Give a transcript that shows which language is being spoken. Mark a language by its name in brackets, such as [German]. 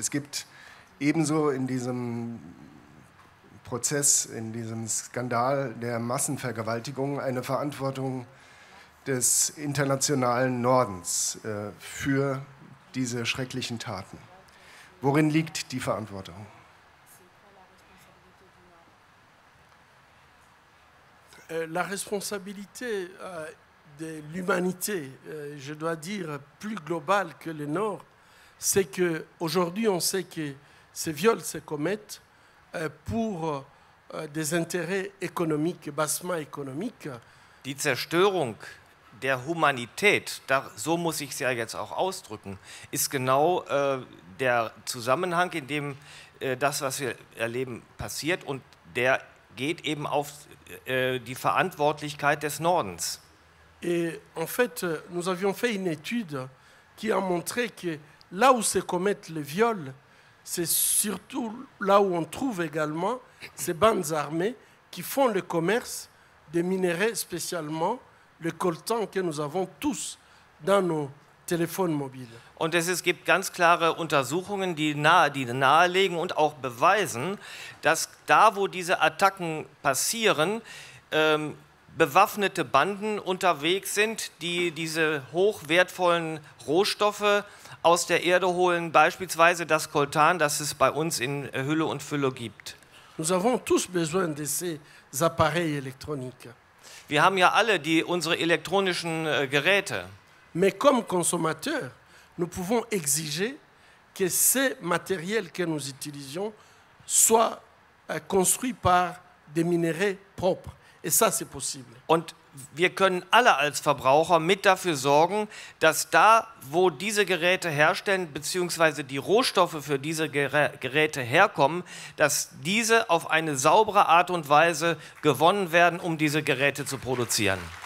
[German] Es gibt ebenso in diesem Prozess, in diesem Skandal der Massenvergewaltigung eine Verantwortung des internationalen Nordens für diese schrecklichen Taten. Worin liegt die Verantwortung? [French] La responsabilité de l'humanité, je dois dire plus globale que le Nord, c'est qu'aujourd'hui on sait que ces viols se commettent pour des intérêts économiques, bassement économiques. [German] Die Zerstörung der Humanität, so muss ich es ja jetzt auch ausdrücken, ist genau der Zusammenhang, in dem das, was wir erleben, passiert, und der geht eben auf die Verantwortlichkeit des Nordens. [French] Et en fait, nous avions fait une étude qui a montré que là où se commettent les viols, c'est surtout là où on trouve également ces bandes armées qui font le commerce des minerais, spécialement le coltan que nous avons tous dans nos téléphones mobiles. [German] Und es gibt ganz klare Untersuchungen, die nahelegen und auch beweisen, dass da, wo diese Attacken passieren, bewaffnete Banden unterwegs sind, die diese hochwertvollen Rohstoffe aus der Erde holen, beispielsweise das Coltan, das es bei uns in Hülle und Fülle gibt. [French] Nous avons tous besoin de ces appareils électroniques. [German] Wir haben ja alle unsere elektronischen Geräte. [French] Mais comme consommateurs, nous pouvons exiger que ces matériels que nous utilisions soient construits par des minerais propres. Et ça, c'est possible. [German] Und wir können alle als Verbraucher mit dafür sorgen, dass da, wo diese Geräte herstellen, beziehungsweise die Rohstoffe für diese Geräte herkommen, dass diese auf eine saubere Art und Weise gewonnen werden, um diese Geräte zu produzieren.